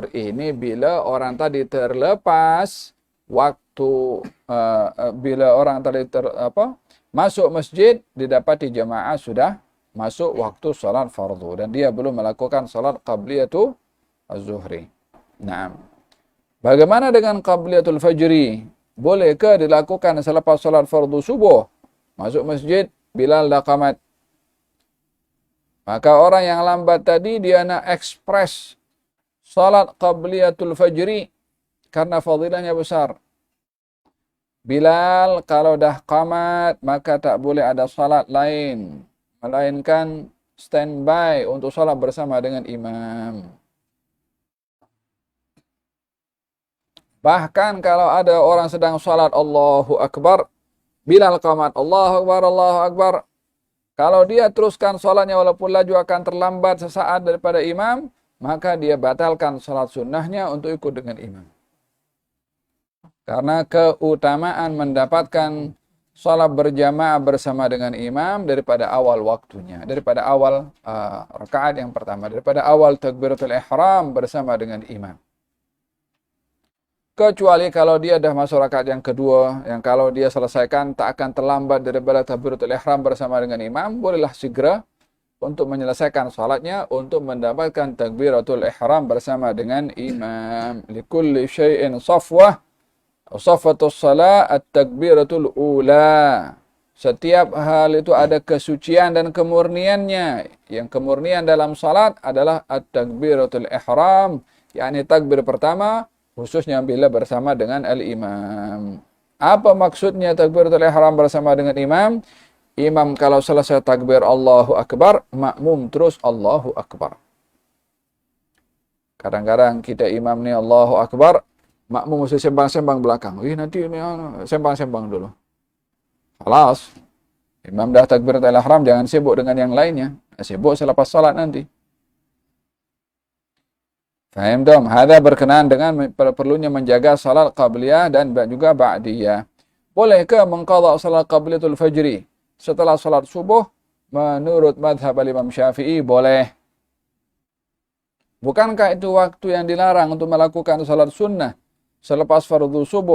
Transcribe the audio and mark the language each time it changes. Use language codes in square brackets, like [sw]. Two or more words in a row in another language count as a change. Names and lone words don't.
[ms] Ini bila orang tadi terlepas waktu, bila orang tadi masuk masjid, didapati jemaah sudah masuk waktu salat fardu dan dia belum melakukan salat [ar] قبلية الظهر. [ms] Nah, bagaimana dengan [ar] قبلية الفجر? [ms] Bolehkah dilakukan selepas salat fardu subuh? Masuk masjid, Bilal dah qamat. Maka orang yang lambat tadi dia nak ekspres salat [ar] قبلية الفجر [ms] karena fadilahnya besar. Bilal kalau dah qamat maka tak boleh ada salat lain, melainkan standby untuk salat bersama dengan imam. Bahkan kalau ada orang sedang salat [ar] الله أكبر, [ms] Bilal qamat, [ar] الله أكبر، الله أكبر. [ms] Kalau dia teruskan salatnya walaupun laju akan terlambat sesaat daripada imam, maka dia batalkan salat sunnahnya untuk ikut dengan imam. Karena keutamaan mendapatkan salat berjamaah bersama dengan imam daripada awal waktunya, daripada awal rakaat yang pertama, daripada awal [ar] تكبيرة الإحرام [ms] bersama dengan imam. Kecuali kalau dia dah masuk rakaat yang kedua, yang kalau dia selesaikan tak akan terlambat daripada [ar] تكبيرة الإحرام [ms] bersama dengan imam, bolehlah segera untuk menyelesaikan salatnya untuk mendapatkan [ar] تكبيرة الإحرام [ms] bersama dengan imam. [ar] لكل شيء صفوة، صفوة الصلاة التكبيرة الأولى. [ms] Setiap hal itu ada kesucian dan kemurniannya. Yang kemurnian dalam salat adalah [ar] التكبيرة الإحرام, [ms] yakni takbir pertama, khususnya bila bersama dengan al-imam. Apa maksudnya [ar] تكبيرة الإحرام [ms] bersama dengan imam? Imam kalau selesai takbir [ar] الله أكبر, [ms] makmum terus [ar] الله أكبر. [ms] Kadang-kadang kita imam ni [ar] الله أكبر, [ms] makmum mesti sembang-sembang belakang. Nanti sembang-sembang dulu. Halas. Imam dah [ar] تكبيرة الإحرام, [ms] jangan sibuk dengan yang lainnya. Sibuk selepas salat nanti. Faham dong? Hada berkenaan dengan perlunya menjaga salat qabliyah dan juga ba'diyah. Bolehkah mengqadha salat [ar] قبلية الفجر [ms] setelah salat subuh? Menurut madhab Imam Syafi'i boleh. Bukankah itu waktu yang dilarang untuk melakukan salat sunnah selepas fardu subuh?